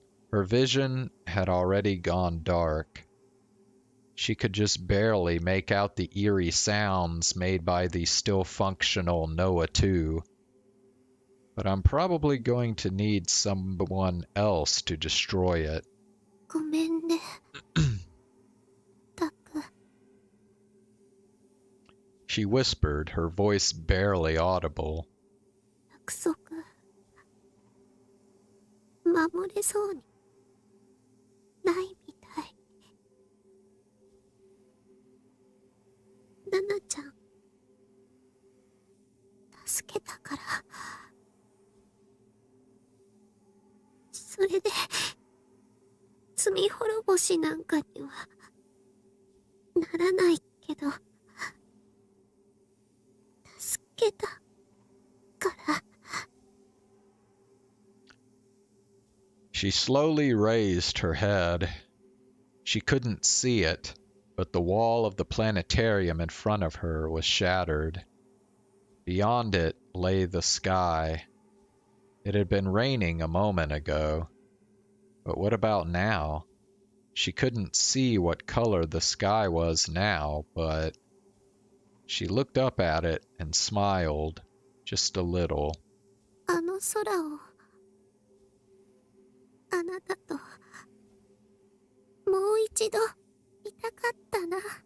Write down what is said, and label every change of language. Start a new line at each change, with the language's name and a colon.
English: Her vision had already gone dark. She could just barely make out the eerie sounds made by the still functional Noah 2. But I'm probably going to need someone else to destroy it.
Japanese: ごめんね。タク。
English: She whispered, her voice barely audible.
Japanese: 約束守れそうにないみたい。ナナちゃん助けたから。それで罪滅ぼしなんかにはならないけど助けたから。
English: She slowly raised her head. She couldn't see it, but the wall of the planetarium in front of her was shattered. Beyond it lay the sky. It had been raining a moment ago. But what about now? She couldn't see what color the sky was now, but she looked up at it and smiled, just a little.
Japanese: あの空をあなたともう一度見たかったな。